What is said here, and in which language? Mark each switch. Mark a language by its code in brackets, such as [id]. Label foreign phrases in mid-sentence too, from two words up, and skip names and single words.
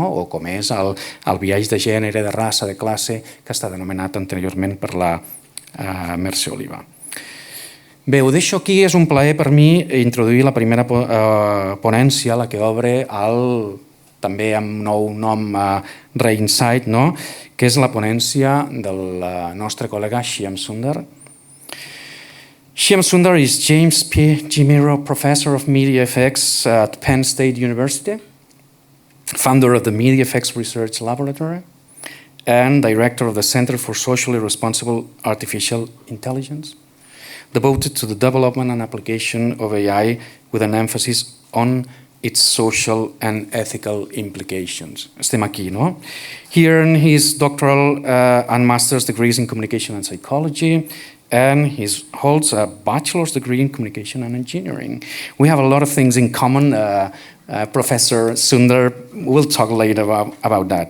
[ca] O com és el biaix de gènere, de raça, de classe, que ha estat anomenat anteriorment per la Mercè Oliva. Bé, ho deixo aquí. És un plaer per mi introduir la primera ponència, la que obre també amb nou nom Rainsight, no? Que és la ponència del nostre col·lega Shyam Sundar. [en] Shyam Sundar is James P. Gimiro Professor of Media Effects at Penn State University, founder of the Media Effects Research Laboratory, and director of the Center for Socially Responsible Artificial Intelligence, devoted to the development and application of AI with an emphasis on its social and ethical implications. [ca] Estem aquí, no? [en] He earned his doctoral and master's degrees in communication and psychology, and he holds a bachelor's degree in communication and engineering. We have a lot of things in common. Professor Sundar will talk later about that.